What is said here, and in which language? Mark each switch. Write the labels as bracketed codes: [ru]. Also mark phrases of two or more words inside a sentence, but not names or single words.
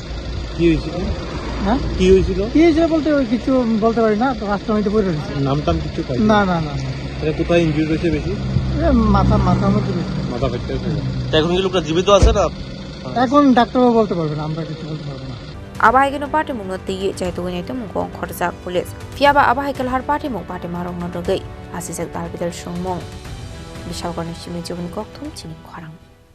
[bn] কি হয়েছিল হ্যাঁ কি হয়েছিল বলতে ওই কিছু বলতে পারি না তো রাস্তার মধ্যে পড়ে রয়েছে নামটাম কিছু না কোথায় ইনজুরি হয়েছে বেশি মাথার মধ্যে মাথা ফেটে এখন কি লোকটা জীবিত আছে না এখন ডাক্তারও বলতে পারবে না আমরা কিছু বলতে পারবো না [trp] Abahai Gino Patimung Tiye Jaitu Naitumungo Khoroksa Police Fiaba Abahai Lahar Patimungo Patimarong Nogo Asisek Dalbidel Shungmong Bishalgarh Chini Khorang